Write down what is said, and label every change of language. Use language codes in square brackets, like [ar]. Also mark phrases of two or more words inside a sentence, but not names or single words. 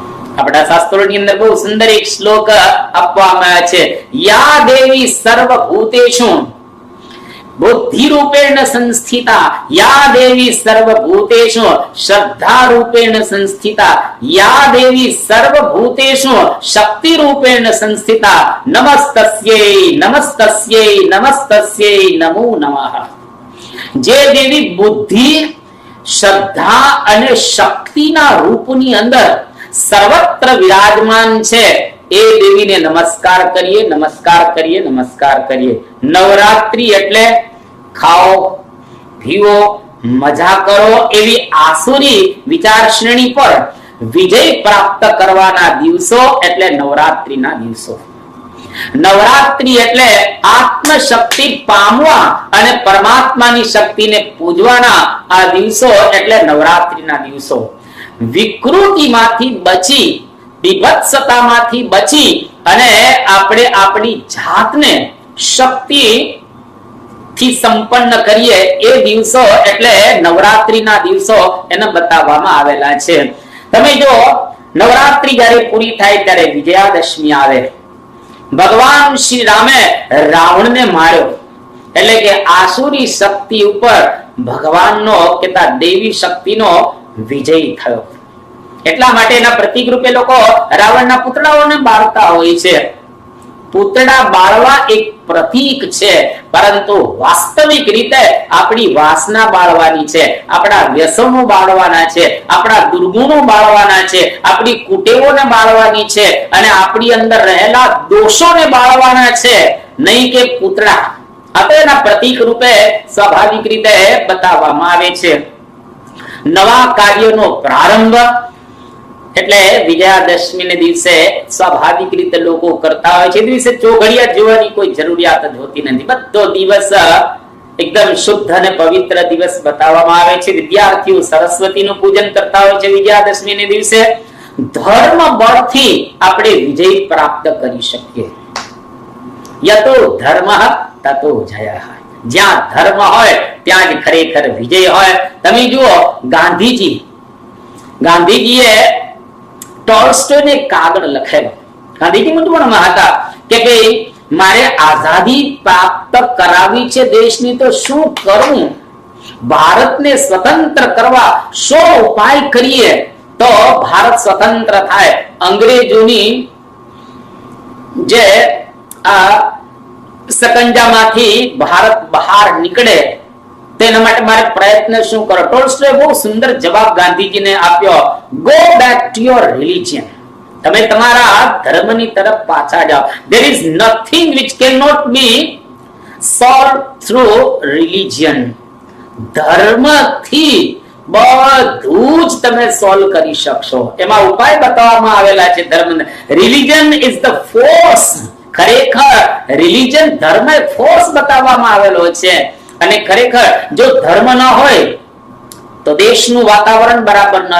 [gu] આપણા શાસ્ત્રોની અંદર બહુ સુંદર એક શ્લોક આપવામાં આવ્યો છે, [sa] યા દેવી સર્વભૂતેષુ बुद्धि रूपेण संस्थिता या देवी सर्वभूतेषु श्रद्धा रूपेण संस्थिता या देवी सर्वभूतेषु शक्ति रूपेण संस्थिता नमस्तस्यै नमस्तस्यै नमस्तस्यै नमो नमः। [gu] જે દેવી બુદ્ધિ શ્રદ્ધા અને શક્તિના રૂપની અંદર સર્વત્ર વિરાજમાન છે એ દેવી ને નમસ્કાર કરીએ નમસ્કાર કરીએ નમસ્કાર કરીએ नमस्कार करिए नमस्कार करिए। નવરાત્રિ એટલે ખાઓ પીવો મજા કરો એવી આસુરી વિચાર શ્રેણી પર વિજય પ્રાપ્ત કરવાના દિવસો એટલે નવરાત્રિના દિવસો। નવરાત્રિ એટલે આત્મશક્તિ પામવા અને પરમાત્માની શક્તિને પૂજવાના આ દિવસો એટલે નવરાત્રિના દિવસો। વિકૃતિમાંથી બચી વિભત્સતામાંથી બચી અને આપણે આપણી જાતને શક્તિ થી સંપન્ન કરીએ એ દિવસો એટલે નવરાત્રીના દિવસો એને બતાવવામાં આવેલા છે। તમે જો નવરાત્રી જ્યારે પૂરી થાય ત્યારે વિજયાદશમી આવે। ભગવાન શ્રી રામે રાવણને માર્યો એટલે કે આસુરી શક્તિ ઉપર ભગવાનનો કેતા દેવી શક્તિનો વિજય થયો। એટલા માટે એના પ્રતીક રૂપે લોકો રાવણના પુતળાઓને બાળતા હોય છે। પુતળા બાળવા એક પ્રતીક છે, પરંતુ વાસ્તવિક રીતે આપણી વાસના બાળવાની છે, આપણા વ્યસનો બાળવાના છે, આપણા દુર્ગુણો બાળવાના છે, આપણી કુટેવોને બાળવાની છે અને આપણી અંદર રહેલા દોષોને બાળવાના છે, નહીં કે પુતળા। આ તો એના પ્રતીક રૂપે સ્વાભાવિક રીતે બતાવવામાં આવે છે। નવા કાર્યનો प्रारंभ એટલે વિજયાદશમી ને દિવસે સ્વાભાવિક રીતે લોકો કરતા હોય છે। દિવસે ચોઘડિયા જોવાની કોઈ જરૂરિયાત જ હોતી નથી। બધો દિવસ એકદમ શુદ્ધ અને પવિત્ર દિવસ બતાવવામાં આવે છે। વિદ્યાર્થીઓ સરસ્વતીનું પૂજન કરતા હોય છે વિજયાદશમી ને દિવસે। ધર્મ બળથી આપણે વિજય પ્રાપ્ત કરી શકીએ। [sa] યતો ધર્મઃ તતો જયઃ। [gu] જ્યાં ધર્મ હોય ત્યાં જ ખરેખર વિજય હોય। તમે જુઓ ગાંધીજીએ ટોલ્સ્ટોય ને કાગળ લખેલો। ગાંધીજી મૂંઝવણમાં હતા કે ભાઈ મારે આઝાદી પ્રાપ્ત કરાવી છે દેશની તો શું કરું, ભારતને સ્વતંત્ર કરવા શો ઉપાય કરીએ તો ભારત સ્વતંત્ર થાય, અંગ્રેજોની જે આ સકંજામાંથી ભારત બહાર નીકળે તેના માટે મારે પ્રયત્ન શું કરો। ટોલ્સ્ટોય બહુત સુંદર જવાબ ગાંધીજી ને આપ્યો, [en] go back to your religion. [gu] તમે તમારા ધર્મની તરફ પાછા જાઓ। [en] There is nothing which can not be solved through religion. [gu] धर्म थी બધું જ તમે સોલ્વ કરી શકશો। એમાં ઉપાય બતાવવામાં આવેલા છે ધર્મ। [en] religion is the force. [gu] ખરેખર રિલીજન ધર્મ ફોર્સ બતાવવામાં આવેલો છે। અને ખરેખર જો ધર્મ ન હોય તો દેશનું વાતાવરણ બરાબર ન રહે।